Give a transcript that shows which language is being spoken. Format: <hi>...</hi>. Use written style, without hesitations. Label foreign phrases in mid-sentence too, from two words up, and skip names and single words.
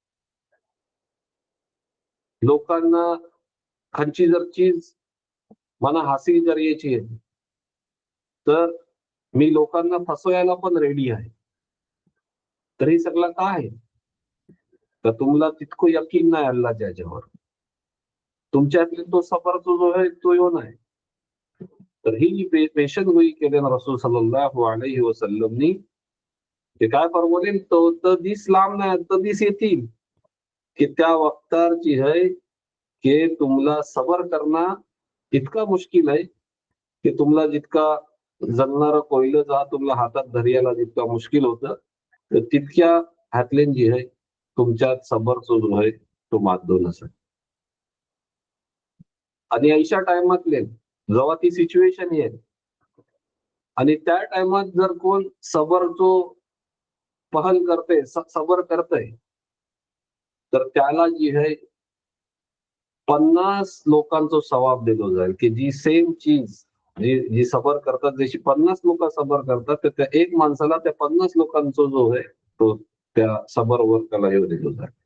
<mr>लोकांना खालची जर चीज मला हासिल करायची आहे तर मी लोकांना फसवायला पण रेडी आहे. तर हे सगळं काय आहे तर तुम्हाला तितकं यकीन नाही अल्लाच्या याच्यावर तुमच्यातले तो सफरचा जो आहे तो येऊ नाही. तर ही जी पेशंट गोई केले ना रसूल</mr> <ar>صلى الله عليه</ar> <mr>वसल्लमनी ते काय फरमवले तो तर दिस लांब नाही तर दिस येतील की त्या वक्तार जी आहे की तुम्हाला सबर करणं इतका मुश्किल आहे की तुम्हाला जितका जळणारा कोयलं जा तुम्हाला हातात धरायला जितका मुश्किल होतं तर तितक्या हातलेन जी आहे तुमच्यात सबरचा जो आहे तो माधून असेल. आणि अशा टाइमातले जेव्हा ती सिच्युएशन येईल आणि त्या टाइमात जर कोण सबर जो पहल करते सबर करतय तर त्याला जी आहे 50 लोकांचा सवाब दिलो जाईल की जी सेम चीज जी जी सबर करतात जशी 50 लोक सबर करतात तर त्या एक माणसाला त्या 50 लोकांचा जो आहे तो त्या सबरवर त्याला हे दिलो जाईल.</mr>